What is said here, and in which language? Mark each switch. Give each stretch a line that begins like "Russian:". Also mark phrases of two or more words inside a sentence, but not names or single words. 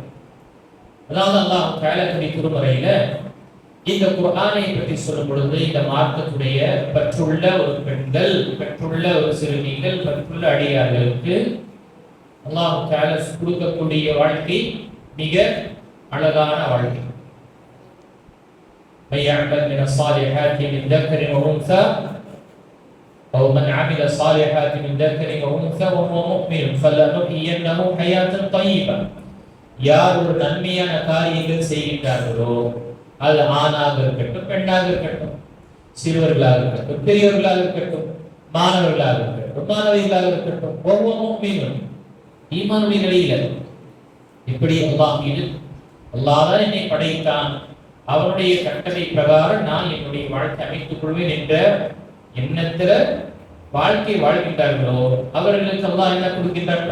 Tamil: அதாவது
Arabic: الله تعالى
Tamil: திருமறையில இந்த குர்ஆனை பற்றி சொல்லும் பொழுது இந்த மார்க்கத்துடைய பற்றுள்ள ஒரு பெண்கள், பற்றுள்ள ஒரு சிறுமிகள், பற்றுள்ள அடியார்களுக்கு
Arabic: الله تعالى
Tamil: கொடுக்கக்கூடிய வாழ்க்கை மிக அழகான வாழ்க்கை.
Arabic: من يعمل من الصالحات من ذكر وأنثى أو من عمل صالحات من ذكر وأنثى وهو مؤمن فلنحيينه حياة طيبة.
Tamil: யார் ஒரு நன்மையான காரியங்கள் செய்கின்றார்களோ, அது ஆணாக இருக்கட்டும், பெண்ணாக இருக்கட்டும், சிறுவர்களாக இருக்கட்டும், பெரியவர்களாக இருக்கட்டும், மாணவர்களாக இருக்கட்டும், மாணவிகளாக இருக்கட்டும், ஒவ்வொரு முஃமினும் ஈமானுடைய நிலையில இப்படி அல்லாஹ் மீது, அல்லாஹ் தான் என்னை படைத்தான், அவனுடைய கட்டளை பிரகாரம் நான் என்னுடைய வாழ்க்கை அமைத்துக் கொள்வேன் என்ற எண்ணத்துல வாழ்க்கை வாழ்கின்றார்களோ அவர்களுக்கு அல்லாஹ் என்ன கொடுக்கின்றான்?